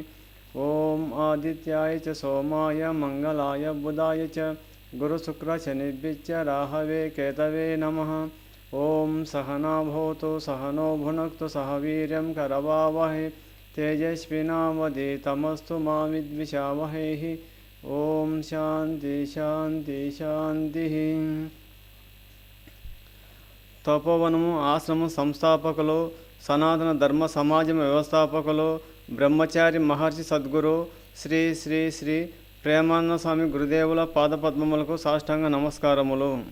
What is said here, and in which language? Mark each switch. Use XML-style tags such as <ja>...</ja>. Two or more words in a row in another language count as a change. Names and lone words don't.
<sa>ॐ आदित्याय च सोमाय मङ्गलाय बुधाय च गुरुशुक्रशनिभ्यश्च राहवे केतवे नमः। ॐ सहना भवतु सहनो भुनक्तु सह वीर्यं करवावहै तेजस्विनावधीतमस्तु मा विद्विषावहैः। ओम शांति शांति शांति।</sa> <te>తపోవనము ఆశ్రమ సంస్థాపకులు సనాతన ధర్మ సమాజం వ్యవస్థాపకులు బ్రహ్మచారి మహర్షి సద్గురు శ్రీ శ్రీ శ్రీ ప్రేమానంద స్వామి గురుదేవుల పాదపద్మములకు సాష్టాంగ నమస్కారములు.</te>